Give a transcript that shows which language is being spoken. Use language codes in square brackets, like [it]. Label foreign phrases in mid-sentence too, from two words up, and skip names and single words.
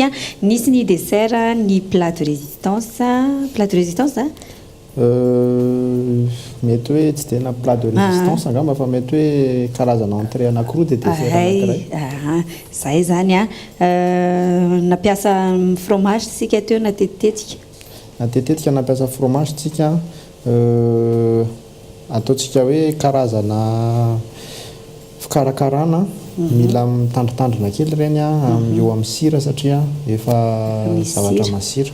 [mg] Nisy ny dessert, ny [fr] plat de résistance. Plat de résistance [mg] mety hoe tsy tena [fr] plat de résistance [mg] angamba fa mety hoe karazana entrée anankiroa dia dessert anankiray. Zay zany nampiasa fromage tsika teo na tetitetika nampiasa fromage tsika ataontsika hoe karazana fikarakarana mila mitandritandrina kely ireny eo amin'ny sira satria efa zavatra masira.